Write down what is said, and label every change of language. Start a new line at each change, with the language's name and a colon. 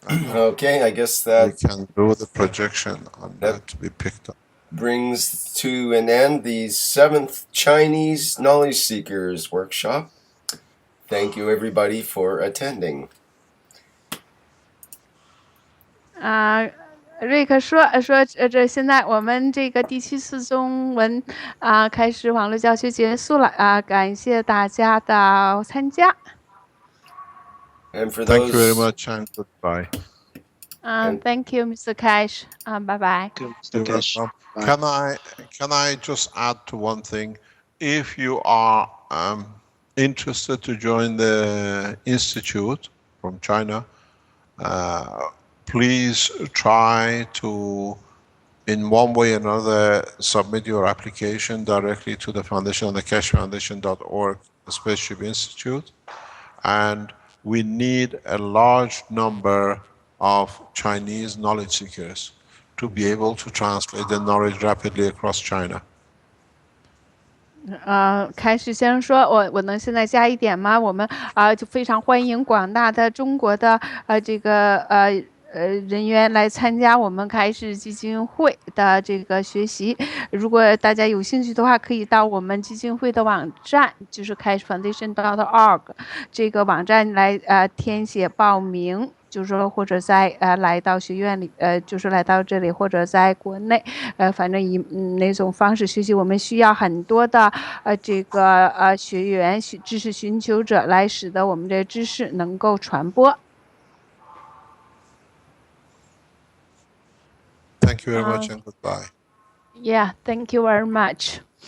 English: Okay, I guess that we can do the projection on that to be picked up. Brings to an end the 7th Chinese Knowledge Seekers Workshop. Thank you, everybody, for attending.
Chinese: 瑞克说这现在我们这个第7次中文开始网络教学结束了感谢大家的参加。
English: And for Thank you very much and goodbye. Thank you, Mr. Keshe. Bye bye. Mr. Keshe. Can I just add to one thing? If you are interested to join the institute from China, please try to, in one way or another, submit your application directly to the foundation on the keshefoundation.org, the Spaceship Institute. And we need a large number of Chinese knowledge seekers to be able to translate the knowledge rapidly across China.
Chinese: 开始先生说，我能现在加一点吗？我们就非常欢迎广大的中国的这个人员来参加我们开始基金会的这个学习。如果大家有兴趣的话，可以到我们基金会的网站，就是 keshefoundation.org 这个网站来填写报名。就是说，或者在来到学院里，就是来到这里，或者在国内，反正以哪种方式学习，我们需要很多的这个学员、知识寻求者来使得我们的知识能够传播。
English: Thank you very much and goodbye. Yeah, thank you very much.